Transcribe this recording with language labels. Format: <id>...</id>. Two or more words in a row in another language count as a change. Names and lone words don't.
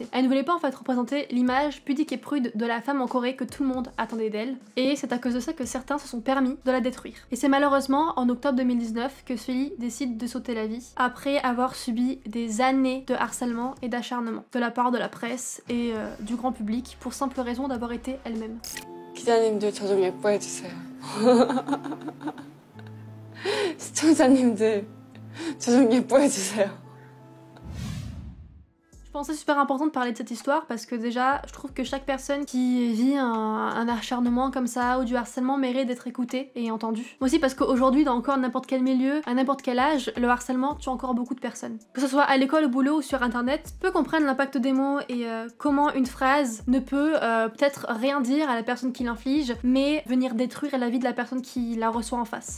<fr>Elle ne voulait pas en fait représenter l'image pudique et prude de la femme en Corée que tout le monde attendait d'elle, et c'est à cause de ça que certains se sont permis de la détruire. Et c'est malheureusement en octobre 2019 que Sully décide de sauter la vie, après avoir subi des années de harcèlement et d'acharnement de la part de la presse et du grand public pour simple raison d'avoir été elle-même.</fr> <ko>기자님들 저 좀 예뻐해주세요. 시청자님들 저 좀 예뻐해주세요.</ko> <fr>Je pense que c'est super important de parler de cette histoire parce que déjà, je trouve que chaque personne qui vit un acharnement comme ça ou du harcèlement mérite d'être écoutée et entendue. Moi aussi parce qu'aujourd'hui, dans encore n'importe quel milieu, à n'importe quel âge, le harcèlement tue encore beaucoup de personnes. Que ce soit à l'école, au boulot ou sur internet, peu comprennent l'impact des mots et comment une phrase ne peut peut-être rien dire à la personne qui l'inflige, mais venir détruire la vie de la personne qui la reçoit en face.</fr>